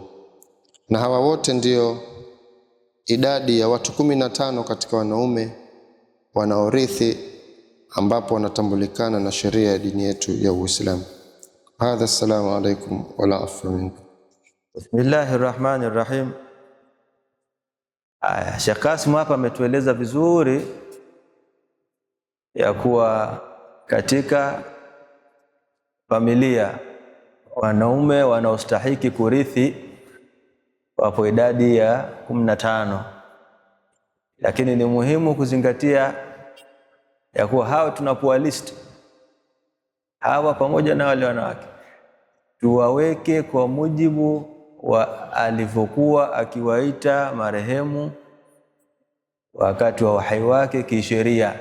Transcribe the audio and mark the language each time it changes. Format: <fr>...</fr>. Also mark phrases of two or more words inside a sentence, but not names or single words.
<sw>Na hawa wote ndio idadi ya watu 15 katika wanaume wanaorithi, ambapo wanatambulikana na sheria ya dini yetu ya Uislamu.</sw> <ar>هذا، السلام عليكم ولا عفو منكم. بسم الله الرحمن الرحيم.</ar> <sw>Sheikh Qasim hapa ametueleza vizuri ya kuwa katika familia wanaume wanaostahiki kurithi wapo idadi ya 15, lakini ni muhimu kuzingatia ya kuwa hao tunapoa list hawa pamoja na wale wanawake tuwaweke kwa mujibu wa alivyokuwa akiwaita marehemu wakati wa uhai wake kisheria.</sw>